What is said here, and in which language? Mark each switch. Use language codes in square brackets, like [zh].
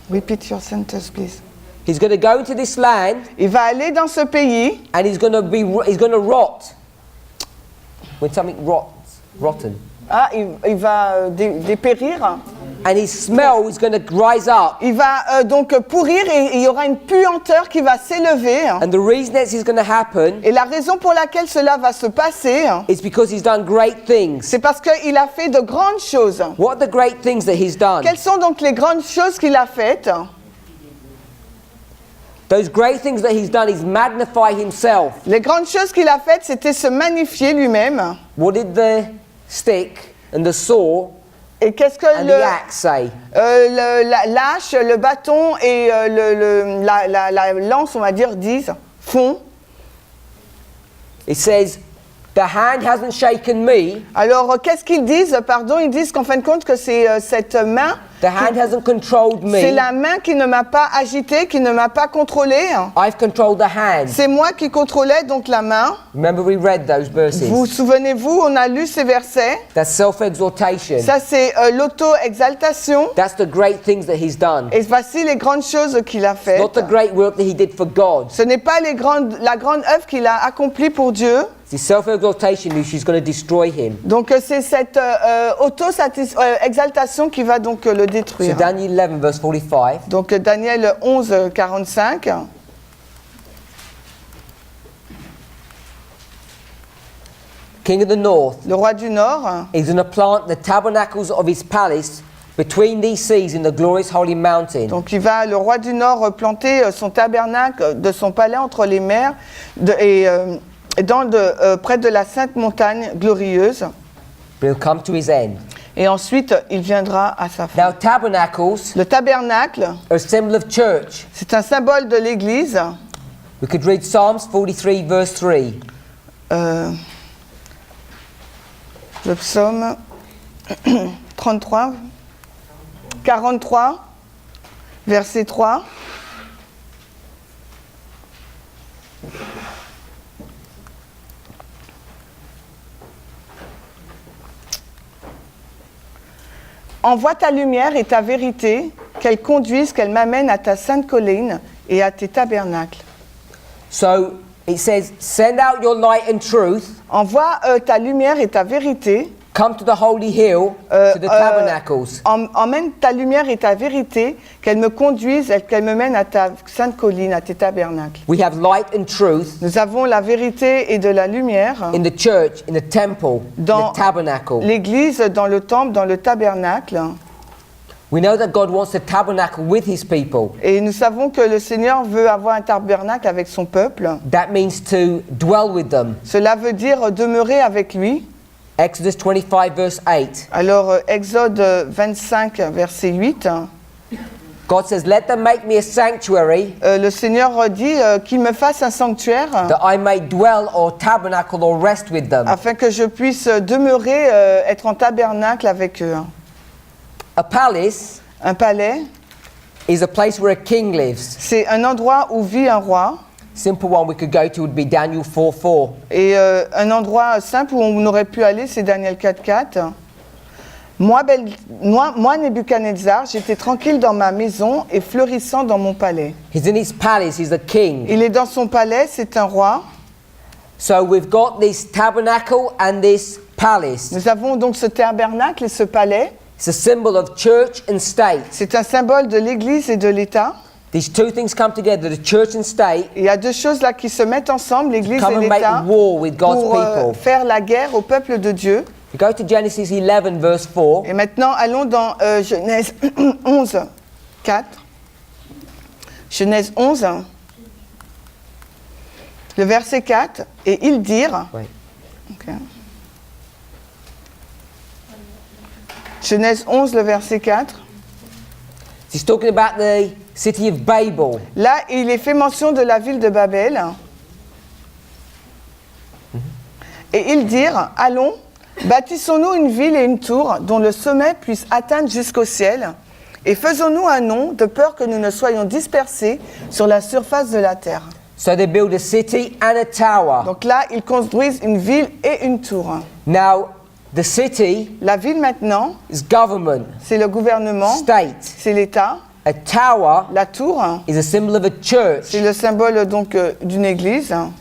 [en] Repeat your sentence please. He's going to go into this land, [fr] Il va aller dans ce pays [en] and he's going to rot. When something rotten. [fr] il va dépérir. [en] And his smell is going to rise up. [fr] Il va donc pourrir et il y aura une puanteur qui va s'élever. [en] And the reason that this is going to happen [fr] Et la raison pour laquelle cela va se passer, [en] is because he's done great things. [fr] c'est parce qu'il a fait de grandes choses. [en] What are the great things that he's done? [fr] Quelles sont donc les grandes choses qu'il a faites? [en] Those great things that he's done is magnify himself. [fr] Les grandes choses qu'il a faites, c'était se magnifier lui-même. [en] What did the stick and the saw [fr] Et qu'est-ce que [en] and the axe say? [fr] l'âche, le bâton et la lance, on va dire, font? [en] It says, the hand hasn't shaken me, [fr] Alors, qu'est-ce qu'ils disent? Pardon, ils disent qu'en fin de compte, que c'est cette main, [en] the hand hasn't controlled [fr] c'est [en] me, [fr] la main qui ne m'a pas agité, qui ne m'a pas contrôlé. [en] I've controlled the hand. [fr] C'est moi qui contrôlais donc la main. [en] Remember we read those verses? [fr] Vous souvenez-vous, on a lu ces versets. [en] That's self-exaltation. [fr] Ça, c'est l'auto-exaltation. [en] That's the great things that he's done. [fr] Et voici les grandes choses qu'il a faites. [en] Not the great work that he did for God. [fr] Ce n'est pas la grande œuvre qu'il a accomplie pour Dieu. [en] It's self-exaltation which is going to destroy him. [fr] Donc c'est cette auto-exaltation qui va donc le [en] So [fr] détruire. [en] Daniel 11 verse 45. [fr] Donc Daniel 11, 45. [en] king of the north, [fr] le roi du Nord, [en] is going to plant the tabernacles of his palace between these seas in the glorious holy mountain. [fr] donc le roi du Nord, planter son tabernacle de son palais entre les mers près de la sainte montagne glorieuse. [en] But he'll come to his end. [fr] Et ensuite, il viendra à sa fin. [en] Now, tabernacles [fr] Le tabernacle, [en] are a symbol of church. [fr] c'est un symbole de l'Église. [en] We could read Psalms 43, verse 3. [fr] Le psaume 43, verset 3. Envoie ta lumière et ta vérité, qu'elles conduisent, qu'elles m'amènent à ta sainte colline et à tes tabernacles. [en] So it says, send out your light and truth, [fr] Envoie ta lumière et ta vérité. [en] come to the holy hill, to the tabernacles. [fr] Emmène ta lumière et ta vérité, qu'elles me conduisent, qu'elles me mènent à ta sainte colline, à tes tabernacles. [en] We have light and truth [fr] Nous avons la vérité et de la lumière [en] in the church, in the temple, in [fr] dans [en] the tabernacle. [fr] l'Église, dans le temple, dans le tabernacle. [en] We know that God wants to tabernacle with his people. [fr] Et nous savons que le Seigneur veut avoir un tabernacle avec son peuple. [en] That means to dwell with them. [fr] Cela veut dire demeurer avec lui. [en] Exodus 25, verse 8. [fr] Alors, Exode 25, verset 8, [en] God says, let them make me a sanctuary [fr] le Seigneur dit qu'il me fasse un sanctuaire [en] that I may dwell or tabernacle or rest with them. [fr] afin que je puisse demeurer, être en tabernacle avec eux. [en] A palace [fr] Un palais, [en] is a place where a king lives. [fr] c'est un endroit où vit un roi. [en] Simple one we could go to would be Daniel 4:4. [fr] Et un endroit simple où on aurait pu aller, c'est Daniel 4:4. Moi, Nebuchadnezzar, j'étais tranquille dans ma maison et fleurissant dans mon palais. [en] He's in his palace, he's a king. [fr] Il est dans son palais, c'est un roi. [en] So we've got this tabernacle and this palace. [fr] Nous avons donc ce tabernacle et ce palais. [en] It's a symbol of church and state. [fr] C'est un symbole de l'Église et de l'État. [en] These two things come together, the church and state, [fr] Il y a deux choses là qui se mettent ensemble, l'Église [en] come [fr] et [en] and make [fr] l'État, [en] war with God's [fr] pour [en] people. [fr] faire la guerre au peuple de Dieu. [en] We go to Genesis 11, verse 4. [fr] Et maintenant, allons dans Genèse 11, 4. Genèse 11, le verset 4. Et ils dirent... [en] Wait. Ok. [fr] Genèse 11, le verset 4. [en] He's talking about the city of Babel. [fr] Là, il est fait mention de la ville de Babel. Et ils dirent, allons, bâtissons-nous une ville et une tour dont le sommet puisse atteindre jusqu'au ciel, et faisons-nous un nom de peur que nous ne soyons dispersés sur la surface de la terre. [en] So they build a city and a tower. [fr] Donc là, ils construisent une ville et une tour. [en] Now, the city [fr] La ville maintenant, [en] is government, [fr] c'est le gouvernement, [en] state. [fr] c'est l'État. [en] A tower [fr] La tour, [en] is a symbol of a church. [fr] c'est le symbole donc d'une église.